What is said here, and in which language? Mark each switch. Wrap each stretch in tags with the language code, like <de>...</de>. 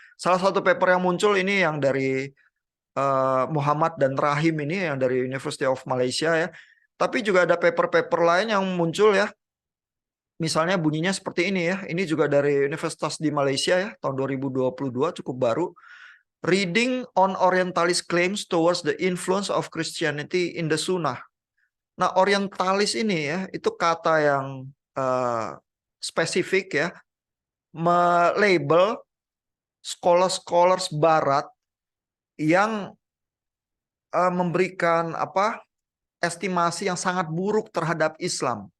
<id>Salah satu paper yang muncul ini yang dari Muhammad dan Rahim ini yang dari University of Malaysia ya. Tapi juga ada paper-paper lain yang muncul ya. Misalnya bunyinya seperti ini ya. Ini juga dari Universitas di Malaysia ya, tahun 2022, cukup baru.</id> <en>Reading on Orientalist claims towards the influence of Christianity in the Sunnah.</en> <id>Nah, Orientalis ini ya, itu kata yang spesifik ya, melabel scholars-scholars Barat yang memberikan estimasi yang sangat buruk terhadap Islam.</id>